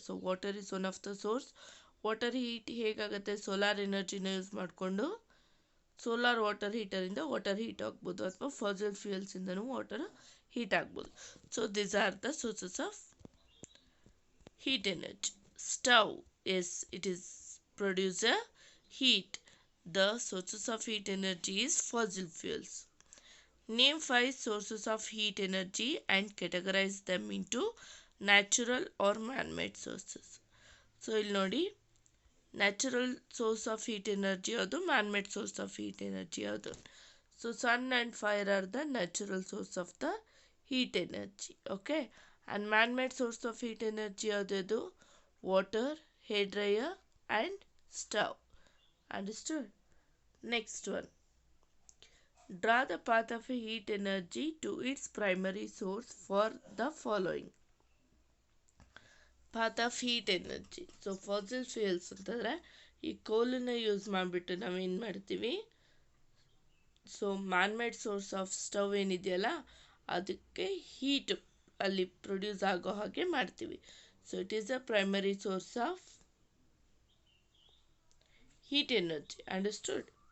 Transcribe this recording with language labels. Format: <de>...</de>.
<en>So water is one of the source.</en> <kn>Water heat ಹೇಗಾಗುತ್ತೆ? Solar ಎನರ್ಜಿನ use ಮಾಡಿಕೊಂಡು solar water ಹೀಟರಿಂದ water heat ಆಗ್ಬೋದು, ಅಥವಾ fossil ಫ್ಯೂಯಲ್ಸಿಂದನೂ water heat ಆಗ್ಬೋದು.</kn> <en>So these are the sources of heat energy. Stove, yes, it is produce a heat. The sources of heat energy is fossil fuels. Name 5 sources of heat energy and categorize them into natural or man-made sources.</en> <kn>So ಇಲ್ಲಿ ನೋಡಿ, natural source of heat energy ಯಾವುದು, man-made source of heat energy ಯಾವುದು?</kn> <en>So sun and fire are the natural source of the heat energy. Okay, and man-made source of heat energy</en> <kn>ಯಾವುದು?</kn> <en>Water, hair dryer and stove. Understood? Next one, draw the path of a heat energy to its primary source for the following. Path of heat energy.</en> <kn>So fossil fuels ಅಂತಂದರೆ ಈ ಕೋಲನ್ನ use ಮಾಡಿಬಿಟ್ಟು ನಾವೇನು ಮಾಡ್ತೀವಿ? So man-made source of stove ಏನಿದೆಯಲ್ಲ, ಅದಕ್ಕೆ heat ಅಲ್ಲಿ produce ಆಗೋ ಹಾಗೆ ಮಾಡ್ತೀವಿ.</kn> <en>So it is a primary source of heat energy. Understood?</en>